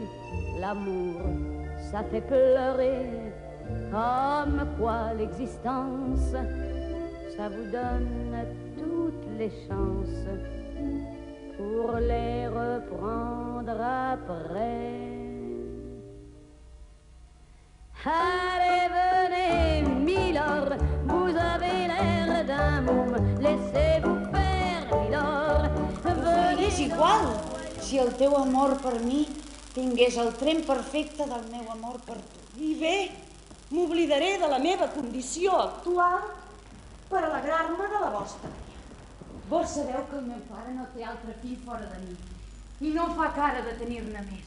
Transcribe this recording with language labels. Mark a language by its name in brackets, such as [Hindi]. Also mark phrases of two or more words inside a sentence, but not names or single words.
[French] L'amour, ça fait pleurer, comme quoi l'existence, ça vous donne toutes les chances pour les reprendre après. Allez, venez, Milord, vous avez l'air d'un môme, laissez-vous faire, Milord. [Catalan] És igual, si el teu amor per mi tingués el tren perfecte del meu amor per tu. I bé, m'oblidaré de la meva condició actual per alegrar-me de la vostra. Vos sabeu que el meu pare no té altre fill fora de mi i no fa cara de tenir-ne més.